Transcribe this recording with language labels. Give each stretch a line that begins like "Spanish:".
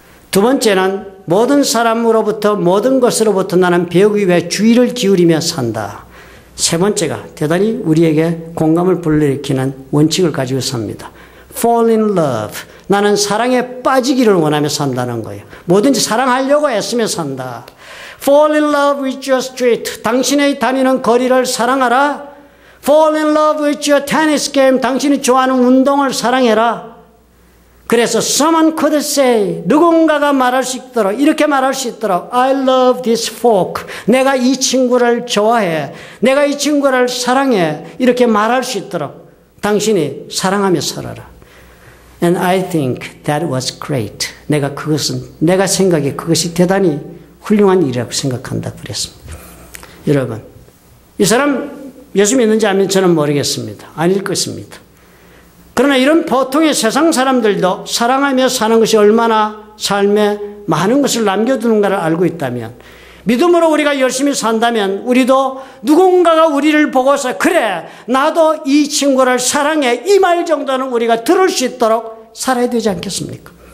Korean: 두 번째는 모든 사람으로부터 모든 것으로부터 나는 배우기 위해 주의를 기울이며 산다. 세 번째가 대단히 우리에게 공감을 불러일으키는 원칙을 가지고 삽니다.
English: Fall in love.
Korean: 나는 사랑에 빠지기를 원하며 산다는 거예요. 뭐든지 사랑하려고 애쓰며 산다.
English: Fall in love with your street.
Korean: 당신의 다니는 거리를 사랑하라.
English: Fall in love with your tennis game.
Korean: 당신이 좋아하는 운동을 사랑해라. 그래서 someone could say, 누군가가 말할 수 있도록, 이렇게 말할 수 있도록, I love this folk. 내가 이 친구를 좋아해. 내가 이 친구를 사랑해. 이렇게 말할 수 있도록 당신이 사랑하며 살아라.
English: And I think that was great.
Korean: 내가 생각에 그것이 대단히 훌륭한 일이라고 생각한다 그랬습니다. 여러분, 이 사람 예수 믿는지 안 믿는지는 모르겠습니다. 아닐 것입니다. 그러나 이런 보통의 세상 사람들도 사랑하며 사는 것이 얼마나 삶에 많은 것을 남겨두는가를 알고 있다면, 믿음으로 우리가 열심히 산다면 우리도 누군가가 우리를 보고서 그래, 나도 이 친구를 사랑해, 이 말 정도는 우리가 들을 수 있도록 살아야 되지 않겠습니까?